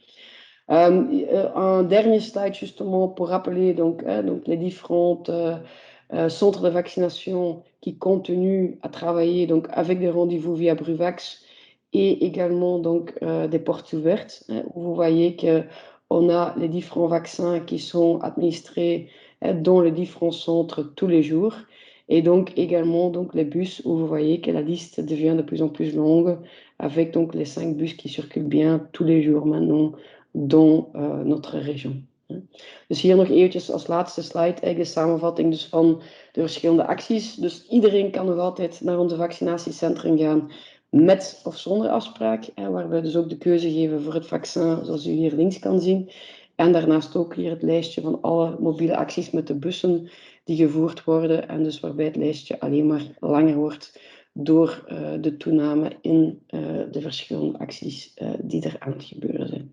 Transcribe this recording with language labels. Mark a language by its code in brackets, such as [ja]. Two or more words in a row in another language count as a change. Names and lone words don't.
[fr] Un dernier slide justement pour rappeler donc les différentes centres de vaccination qui continuent à travailler donc avec des rendez-vous via Bruvax et également donc des portes ouvertes où vous voyez que on a les différents vaccins qui sont administrés dans les différents centres tous les jours. Et donc également donc, les bus où vous voyez que la liste devient de plus en plus longue avec donc les 5 bus qui circulent bien tous les jours maintenant dans notre région. [nl] Dus hier nog eventjes als laatste slide eigenlijk de samenvatting dus van de verschillende acties. Dus iedereen kan nog altijd naar onze vaccinatiecentrum gaan met of zonder afspraak, waar we dus ook de keuze geven voor het vaccin, zoals u hier links kan zien. En daarnaast ook hier het lijstje van alle mobiele acties met de bussen die gevoerd worden en dus waarbij het lijstje alleen maar langer wordt door de toename in de verschillende acties die er aan het gebeuren zijn.